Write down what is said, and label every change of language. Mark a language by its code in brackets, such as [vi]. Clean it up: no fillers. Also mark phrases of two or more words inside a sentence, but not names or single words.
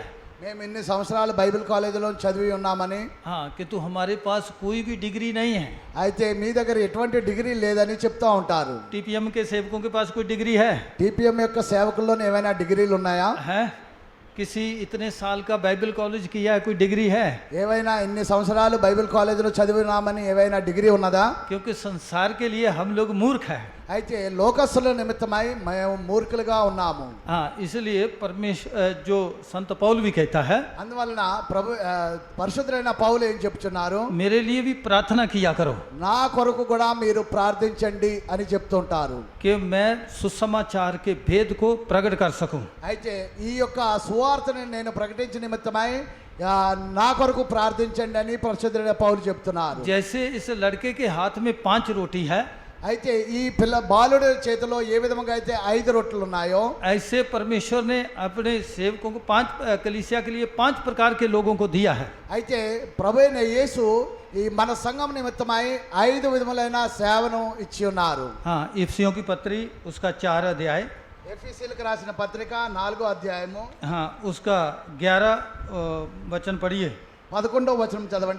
[te] మేము ఇన్ని సంవత్సరాలు బైబిల్ కాలేజీలో చదివి ఉన్నామని, [hi] हाँ किंतु हमारे पास कोई भी डिग्री नहीं है। [te] అయితే మీ దగ్గర ఎటువంటి డిగ్రీ లేదని చెప్తూ ఉంటారు. [hi] टीपीएम के सेवकों के पास कोई डिग्री है? [te] టీపీఎం యొక్క సేవకుల్లోనే ఏమైనా డిగ్రీలు ఉన్నాయా? [hi] है किसी इतने साल का बाइबल कॉलेज किया है, कोई डिग्री है? [te] ఏవైనా ఇన్ని సంవత్సరాలు బైబిల్ కాలేజీలో చదివినామని ఏవైనా డిగ్రీ ఉన్నదా? [hi] क्योंकि संसार के लिए हम लोग मूर्ख हैं। [te] అయితే లోకస్తుల నిమిత్తమై మేము మూర్ఖులుగా ఉన్నాము. [hi] हाँ, इसलिए परमेश्वर जो संत पौल भी कहता है, [te] అందువలన పరిశుద్ధులైన పౌలు ఏం చెప్తున్నారు? [hi] मेरे लिए भी प्रार्थना किया करो [te] నా కొరకు కూడా మీరు ప్రార్థించండి అని చెప్తుంటారు. [hi] कि मैं सुसमाचार के भेद को प्रकट कर सकूं। [te] అయితే ఈ యొక్క సువార్తని నేను ప్రకటించిన నిమిత్తమై నా కొరకు ప్రార్థించండి అని పరిశుద్ధులైన పౌలు చెప్తున్నారు. [hi] जैसे इस लड़के के हाथ में 5 रोटी है, [te] అయితే ఈ బాలుడి చేతిలో ఏ విధంగా అయితే 5 రొట్టెలు ఉన్నాయో, [hi] ऐसे परमेश्वर ने अपने सेवकों को 5 कलीसिया के लिए 5 प्रकार के लोगों को दिया है। [te] అయితే ప్రభువైన యేసు ఈ మన సంఘం నిమిత్తమై 5 విధములైన సేవను ఇచ్చి ఉన్నారు. [hi] हाँ, इफिसियों की पत्री उसका 4 अध्याय, [te] ఎఫెసీయులకు రాసిన పత్రిక 4వ అధ్యాయము [hi] हाँ उसका 11 वचन पढ़िए। [te] 11వ వచనం చదవండి.